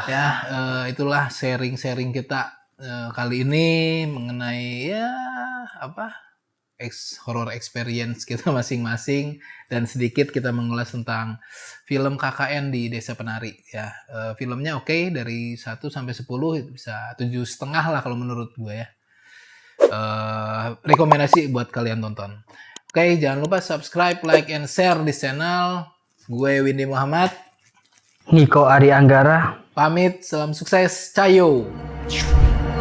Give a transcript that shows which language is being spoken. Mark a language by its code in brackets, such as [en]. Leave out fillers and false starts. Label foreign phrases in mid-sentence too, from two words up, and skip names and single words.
[id] Ya, itulah sharing-sharing kita kali ini mengenai ya apa [en] horror experience [id] kita masing-masing, dan sedikit kita mengulas tentang film KKN di Desa Penari ya. Filmnya oke, dari 1 sampai 10 bisa 7,5 lah kalau menurut gue ya. Rekomendasi buat kalian tonton. Oke, jangan lupa subscribe, [en] like, and share di channel. [id] Gue Windy Muhammad, Niko Ari Anggara pamit, salam sukses, cayo.